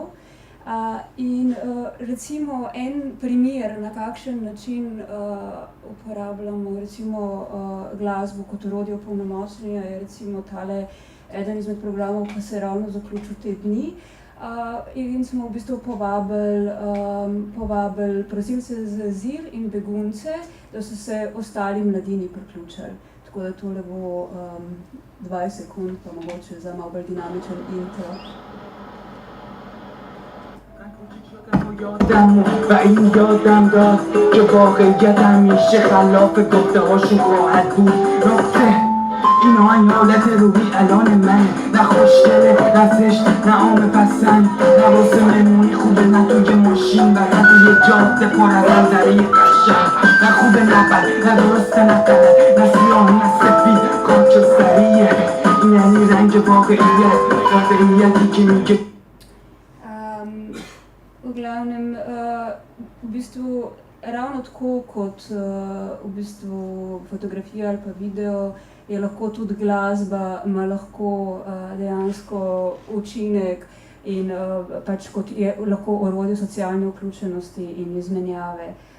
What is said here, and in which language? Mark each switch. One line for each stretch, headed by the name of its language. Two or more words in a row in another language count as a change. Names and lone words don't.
Slovenian: In recimo en primer, na kakšen način uporabljamo recimo glasbo kot orodje opolnomočenja, je recimo tale eden izmed programov, ki se je ravno zaključil te dni. In smo v bistvu povabili prosilce za azil in begunce, da so se ostali mladini priključili. Tako da tole bo 20 sekund, pa mogoče za malo bolj dinamičen intro.
Persian: یادم و این یادم داد که واقعیت همیشه خلاف گفته‌هاشون خواهد بود. نقطه این آهنگ حالت روحی الان منه، نه خوشگله نه زشت نه عام پسند، نه واسه مهمونی خوبه نه توی ماشین و نه توی جاده پر از منظره قشنگ، نه خوبه نه بد نه درسته نه غلط، نه سیاه نه سفید خاکستریه. این یعنی رنگ واقعیتی که میگه.
Slovenian: V glavnem, v bistvu ravno tako kot v bistvu fotografija ali pa video, je lahko tudi glasba, ima lahko dejansko učinek in pač kot je lahko orodje socialne vključenosti in izmenjave.